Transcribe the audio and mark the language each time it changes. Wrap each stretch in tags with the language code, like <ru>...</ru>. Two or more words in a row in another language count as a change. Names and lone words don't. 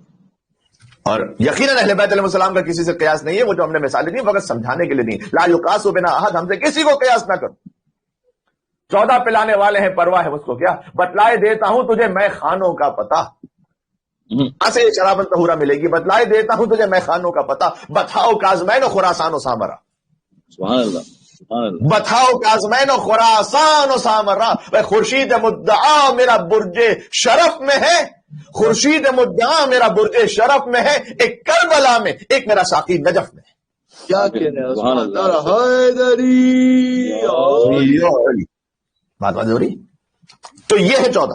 <ur>اور یقیناً اہل بیت</ur> <ar>علیہ السلام</ar> <ur>کا کسی سے قیاس نہیں ہے. وہ جو ہم نے مثالیں دی فقط سمجھانے کے لیے نہیں.</ur> <ar>لا یقاس بنا احد،</ar> <ur>ہم سے کسی کو قیاس نہ کرو. 14 پلانے والے ہیں، پرواہ ہے مجھ کو کیا. بتلائے دیتا ہوں تجھے میں خانوں کا پتہ. سے</ur> <ar>شرابن طہورا</ar> <ur>ملے گی، بتلائے دیتا ہوں تجھے میں خانوں کا پتہ، بتاؤ کاظمین و خراسان و سامرا،</ur> <ar>سبحان اللہ سبحان اللہ</ar> <ur>بتاؤ کاظمین و خراسان و سامرا۔ خورشید مدعا میرا برج شرف میں ہے، خورشید مدعا میرا برج شرف میں ہے، ایک کربلا میں، ایک میرا ساقی نجف میں۔ کیا کہہ رہے ہیں سبحان عثمان اللہ حیدری؟ بات ہو رہی؟ تو یہ ہے 14۔</ur>